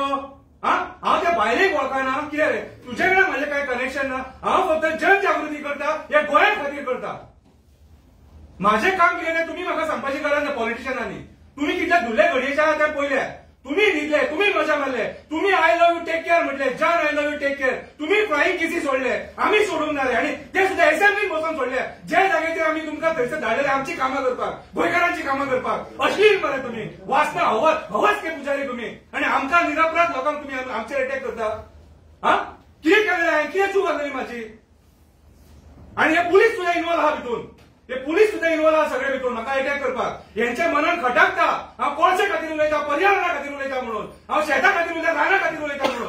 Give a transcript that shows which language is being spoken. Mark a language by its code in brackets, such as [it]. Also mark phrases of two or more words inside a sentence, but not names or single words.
[kok] हांव त्या बायलेक वळखना कितें रे, तुजे कडेन म्हाजें कांय कनेक्शन ना. हांव फक्त जनजागृती करता, हे गोंया खातीर करता. म्हाजें काम कितें तुम्ही म्हाका सांगपाची गरज ना पॉलिटिशियनांनी. तुम्ही कितले धुल्ले घडयेचे आहा तें पयले, तुम्ही न्हिदले, तुम्ही मजा मारले, तुम्ही [en] I love you take care [kok] म्हटले, जान [en] I love you take care. [kok] तुम्ही [en] flying kiss [kok] सोडले, आम्ही सोडूंक नारे आनी ते सुद्धा असेंब्लीत बसून सोडले. जे जाग्याचेर आमी तुमकां थंयसर धाडलेले आमची कामां करपाक, गोंयकारांची कामां करपाक. अश्लील मरे तुम्ही, वाचना [hi] हवस के पुजारी [kok] तुम्ही आनी आमकां निरपराध लोकांक तुम्ही आमचेर अटॅक करता. कितें केलें हांवें, कितें चूक जाली म्हाजी. आनी हे पुलीस सुद्धा इन्वॉल्व आहा भितून, हे पुलीस सुद्धा इन्वॉल्व आहा सगळे भितून म्हाका अटॅक करपाक. हेंच्या मनान खटाकता हांव कोळशे खातीर उलयता, पर्यावरणा खातीर उलयता म्हणून, हांव शेता खातीर उलयता, राना खातीर उलयता म्हणून.